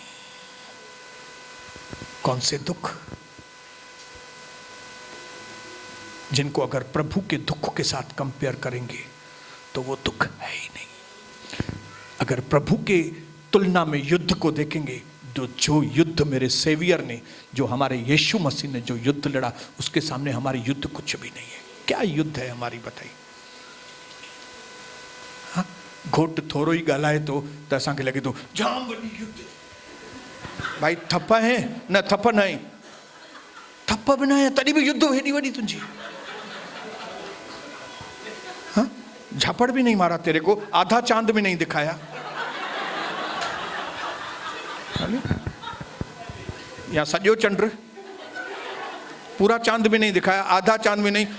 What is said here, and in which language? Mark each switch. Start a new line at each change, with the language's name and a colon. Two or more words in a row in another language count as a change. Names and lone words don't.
Hindi: कौन से दुख जिनको अगर प्रभु के दुख के साथ कंपेयर करेंगे तो वो दुख है ही नहीं। अगर प्रभु के तुलना में युद्ध को देखेंगे, जो युद्ध मेरे सेवियर ने, जो हमारे यीशु मसीह ने जो युद्ध लड़ा, उसके सामने हमारी युद्ध कुछ भी नहीं है। क्या युद्ध है हमारी, बताइए। हाँ,
Sindhi: घोट थोरो ही ॻाल्हाए तो असांखे लगे तो जाम वॾी युद्ध।
Hindi: भाई थप्पा है न,
Sindhi: थप्प न आहे, थप्प बि न आहे तॾहिं बि युद्ध हेॾी वॾी तुंहिंजी।
Hindi: हाँ, झापड़ भी नहीं मारा तेरे को, आधा चांद भी नहीं दिखाया,
Sindhi: या सॼो चंड,
Hindi: पूरा चांद भी नहीं दिखाया, आधा चांद भी नहीं।